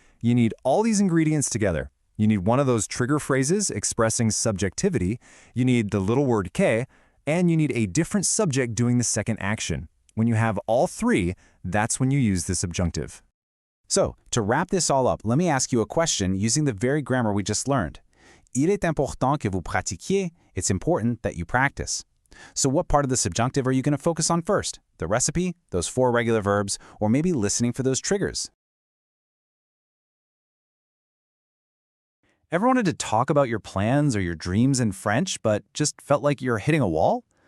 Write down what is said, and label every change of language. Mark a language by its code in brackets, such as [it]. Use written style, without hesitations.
[en] You need all these ingredients together. You need one of those trigger phrases expressing subjectivity, you need the little word que, and you need a different subject doing the second action. When you have all 3, that's when you use the subjunctive. So, to wrap this all up, let me ask you a question using the very grammar we just learned. [fr] Il est important que vous pratiquiez. [en] It's important that you practice. So what part of the subjunctive are you going to focus on first? The recipe, those 4 regular verbs, or maybe listening for those triggers? Ever wanted to talk about your plans or your dreams in French, but just felt like you're hitting a wall?